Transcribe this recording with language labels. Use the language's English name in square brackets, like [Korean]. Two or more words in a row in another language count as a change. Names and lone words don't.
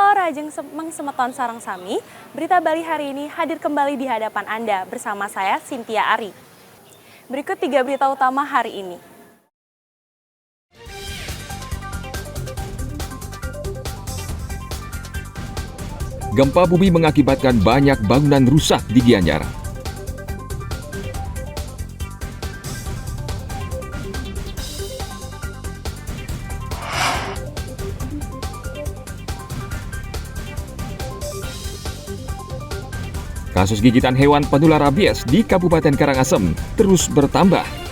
[Balinese] Ajeng Mengsemeton Sarang Sami, [Indonesian] Berita Bali hari ini hadir kembali di hadapan Anda bersama saya, Cynthia Ari. Berikut 3 berita utama hari ini. Gempa bumi mengakibatkan banyak bangunan rusak di Gianyar. Kasus gigitan hewan penular rabies di Kabupaten Karangasem terus bertambah.